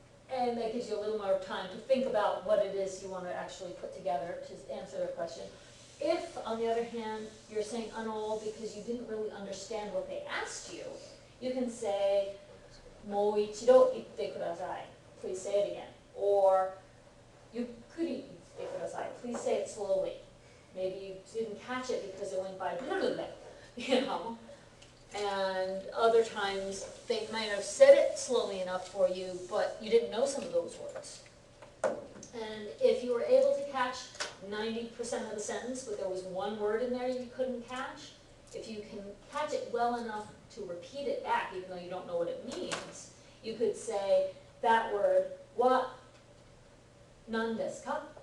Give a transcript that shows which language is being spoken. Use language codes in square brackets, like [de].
[en] And that gives you a little more time to think about what it is you want to actually put together to answer the question. If, on the other hand, you're saying because you didn't really understand what they asked you, you can say [ja] もう一度言ってください. [en] Please say it again. Or [ja] ゆっくり言ってください. [en] Please say it slowly. Maybe you didn't catch it because it went by, you know. And other times they might have said it slowly enough for you, but you didn't know some of those words. And if you were able to catch 90% of the sentence, but there was one word in there you couldn't catch, if you can catch it well enough to repeat it back, even though you don't know what it means, you could say that word, [ja] wa nan desu ka?